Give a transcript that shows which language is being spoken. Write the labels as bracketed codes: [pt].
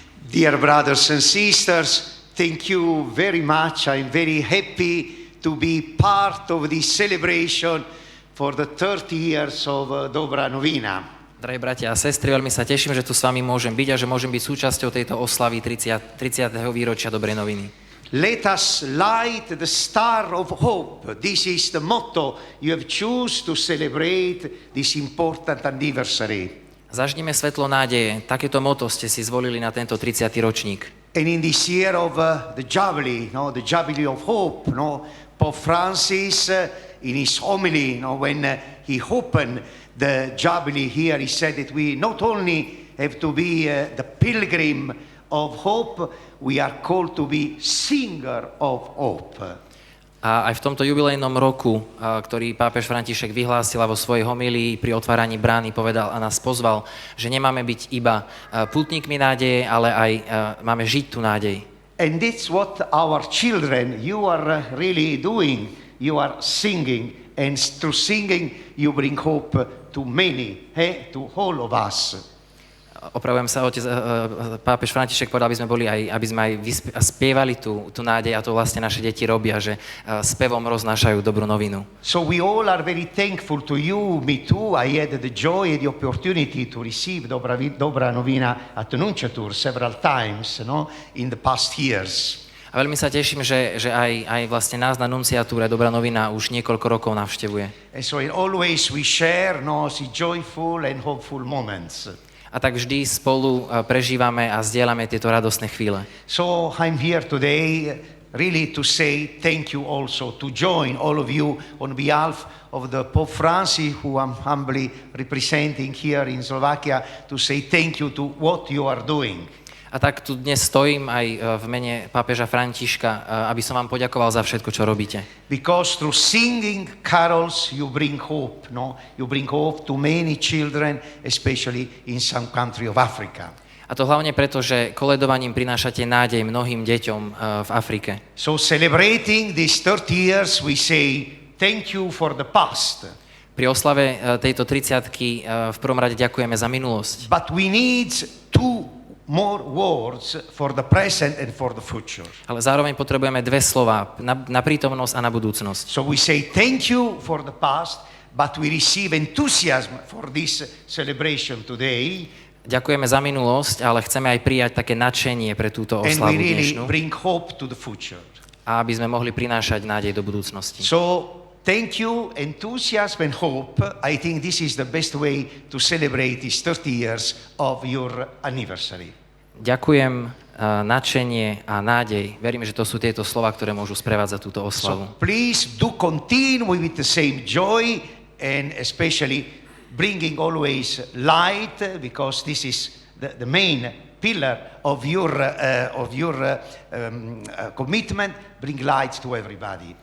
[en] Dear brothers and sisters, thank you very much. I'm very happy to be part of this celebration for the 30 years of Dobrá novina. [sk] Drahí bratia a sestry, veľmi sa teším, že tu s vami môžem byť a že môžem byť súčasťou tejto oslavy 30. výročia Dobrej noviny. [en] Let us light the star of hope. This is the motto you have chosen to celebrate this important anniversary. [sk] Zažnime svetlo nádeje. Takéto motto ste si zvolili na tento 30. ročník. [en] And in this year of the Jubilee, the Jubilee of Hope, Pope Francis, in his homily, when he opened the Jubilee here, he said that we not only have to be the pilgrim of hope, we are called to be singer of hope. [sk] A aj v tomto jubilejnom roku, ktorý pápež František vyhlásil vo svojej homílii pri otváraní brány, povedal a nás pozval, že nemáme byť iba pútnikmi nádeje, ale aj máme žiť tú nádej. [en] And that's what our children, you are really doing you are singing, and through singing you bring hope to many, to all of us. [sk] Opravujem sa, otec, pápež František povedal, aby sme aj spievali tú nádej, a to vlastne naše deti robia, že spevom roznášajú dobrú novinu. [en] So we all are very thankful to you, me too. I had the joy and the opportunity to receive Dobra Novina at Annunciatur several times, in the past years. [sk] A veľmi sa teším, že aj vlastne nás na nunciatúre Dobrá novina už niekoľko rokov navštevuje. [en] And so always we share, the joyful and hopeful moments. [sk] A tak vždy spolu prežívame a zdieľame tieto radostné chvíle. [en] So I'm here today really to say thank you also, to join all of you on behalf of the Pope Francis, who I'm humbly representing here in Slovakia, to say thank you to what you are doing. [sk] A tak tu dnes stojím aj v mene pápeža Františka, aby som vám poďakoval za všetko, čo robíte. [en] Because through singing carols you bring hope, You bring hope to many children, especially in some country of Africa. [sk] A to hlavne preto, že koledovaním prinášate nádej mnohým deťom v Afrike. [en] So celebrating these 30 years, we say thank you for the past. [sk] Pri oslave tejto 30-ky v prvom rade ďakujeme za minulosť. [en] But we need two more words for the present and for the future. [sk] Ale zároveň potrebujeme dve slová na prítomnosť a na budúcnosť. [en] So we say thank you for the past, but we receive enthusiasm for this celebration today. [sk] Ďakujeme za minulosť, ale chceme aj prijať také nadšenie pre túto oslavu [en] and we really [sk] dnešnú. [en] bring hope to the future. [sk] A aby sme mohli prinášať nádej do budúcnosti. [en] So thank you, enthusiasm and hope. I think this is the best way to celebrate these 30 years of your anniversary. [sk] Ďakujem, nadšenie a nádej. Verím, že to sú tieto slova, ktoré môžu sprevádzať túto oslavu. [en] So please do continue with the same joy and especially bringing always light, because this is the main pillar of your commitment. Bring light to everybody.